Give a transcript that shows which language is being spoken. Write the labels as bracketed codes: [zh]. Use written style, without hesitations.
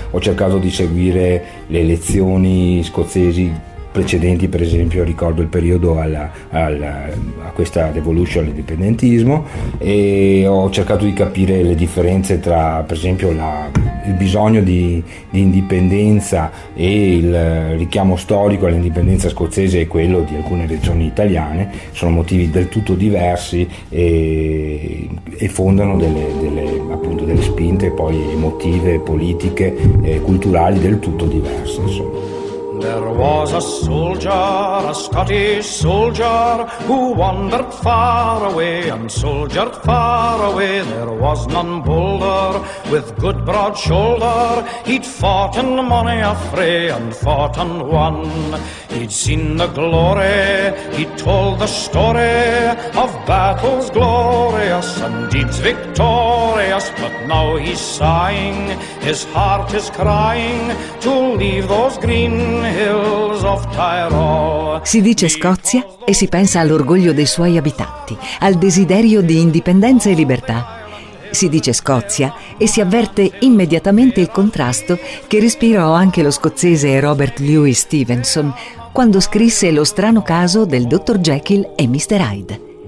[it] Ho cercato di seguire le elezioni scozzesi precedenti, per esempio ricordo il periodo a questa devolution all'indipendentismo, e ho cercato di capire le differenze tra per esempio il bisogno di indipendenza e il richiamo storico all'indipendenza scozzese e quello di alcune regioni italiane. Sono motivi del tutto diversi e fondano delle spinte poi emotive, politiche e culturali del tutto diverse, insomma. [en] There was a soldier, a Scottish soldier, who wandered far away and soldiered far away. There was none bolder, with good broad shoulder, he'd fought in many a fray and fought and won. He'd seen the glory, he told the story of battles glorious and deeds victorious. But now he's sighing, his heart is crying to leave those green hills of Tyrol. [it] Si dice Scozia e si pensa all'orgoglio dei suoi abitanti, al desiderio di indipendenza e libertà. Si dice Scozia e si avverte immediatamente il contrasto che respirò anche lo scozzese Robert Louis Stevenson quando scrisse Lo strano caso del dottor Jekyll e Mr. Hyde.